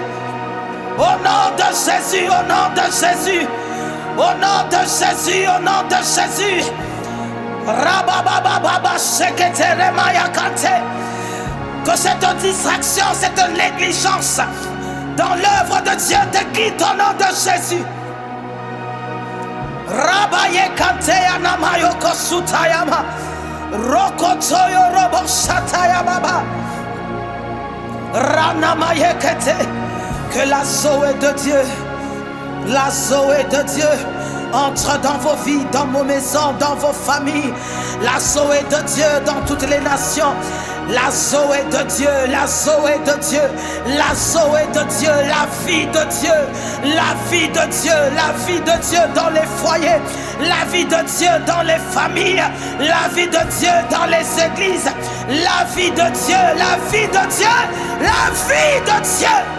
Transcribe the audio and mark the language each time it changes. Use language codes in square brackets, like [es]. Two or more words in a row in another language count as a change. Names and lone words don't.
[fr] Au nom de Jésus, au nom de Jésus. Au nom de Jésus, au nom de Jésus. Rababababa shekete mayakante. Que cette distraction, cette négligence dans l'œuvre de Dieu te quitte au nom de Jésus. Rabaye kanteya namayoko sutayama. Rokotoyo robo shatayama. Ranamaye kete. Que la Zoé de Dieu, la Zoé de Dieu entre dans vos vies, dans vos maisons, dans vos familles. La Zoé de Dieu dans toutes les nations. La Zoé de Dieu, la Zoé de Dieu, la Zoé de Dieu, la vie de Dieu, la vie de Dieu, la vie de Dieu dans les foyers, la vie de Dieu dans les familles, la vie de Dieu dans les églises, la vie de Dieu, la vie de Dieu, la vie de Dieu.